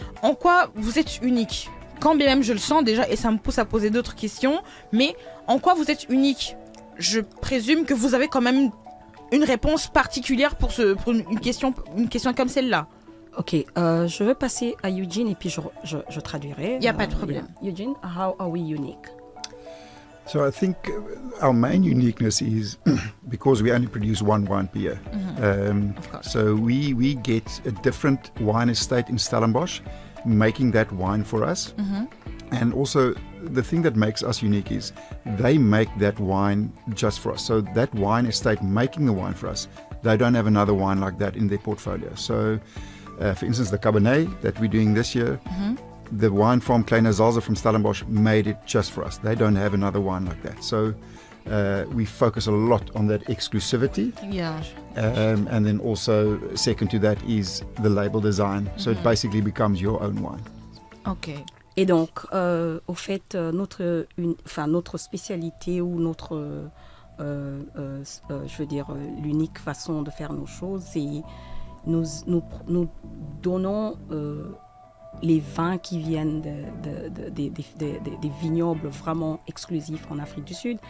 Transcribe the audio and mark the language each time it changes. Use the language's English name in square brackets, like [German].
[French] En quoi vous êtes unique? Quand bien même je le sens déjà, et ça me pousse à poser d'autres questions, mais en quoi vous êtes unique? Je présume que vous avez quand même une réponse particulière pour une question comme celle-là. Ok, je vais passer à Eugene et puis je traduirai. Il n'y a pas de problème. [English] Yeah. Eugene, how are we unique? So I think our main uniqueness is because we only produce one wine per year. Of course. So we get a different wine estate in Stellenbosch making that wine for us. And also the thing that makes us unique is they make that wine just for us. So that wine estate making the wine for us, they don't have another wine like that in their portfolio. So for instance, the Cabernet that we're doing this year, the wine from Kleine Zalze from Stellenbosch made it just for us. They don't have another wine like that. So we focus a lot on that exclusivity. Yeah. And then also second to that is the label design. So it basically becomes your own wine. Ok. [French] Et donc, au fait, notre spécialité ou notre, je veux dire, l'unique façon de faire nos choses, c'est nous donnons les vins qui viennent des vignobles vraiment exclusifs en Afrique du Sud.